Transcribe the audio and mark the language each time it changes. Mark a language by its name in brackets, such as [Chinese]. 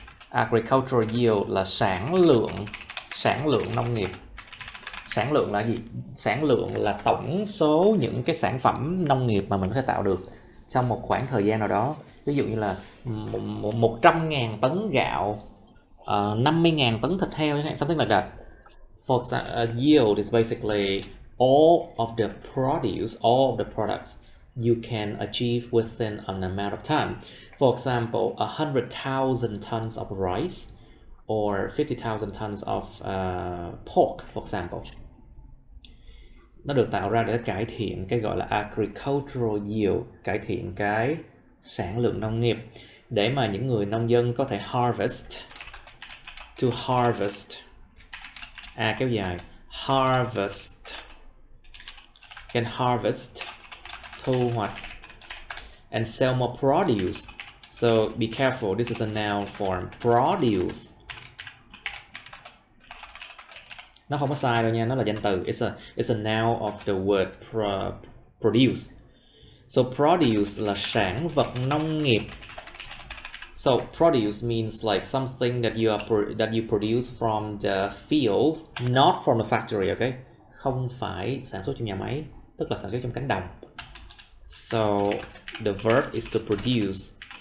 [Vietnamese] Agricultural yield là sản lượng nông nghiệp. Sản lượng là gì? Sản lượng là tổng số những cái sản phẩm nông nghiệp mà mình có thể tạo được trong một khoảng thời gian nào đó. Ví dụ như là 100.000 tấn gạo, 50.000 tấn thịt heo, [English] something like that. For example, yield is basically all of the produce, all of the products you can achieve within an amount of time. For example, 100,000 tons of rice or 50,000 tons of pork, for example. [Vietnamese] Nó được tạo ra để cải thiện cái gọi là agricultural yield, cải thiện cái sản lượng nông nghiệp, để mà những người nông dân có thể harvest. [English] To harvest, [Vietnamese] kéo dài, [English] harvest can harvest, [Vietnamese] thu hoạch, [English] and sell more produce. So be careful, this is a noun form, produce. [Vietnamese] Nó không có sai đâu nha, nó là danh từ. [English] It's a noun of the word produce. [Vietnamese] So produce là sản vật nông nghiệp. [English] So produce means like something that you produce from the fields, not from the factory, okay? [Vietnamese] Không phải sản xuất trong nhà máy, tức là sản xuất trong cánh đồng. [English] So the verb is to produce.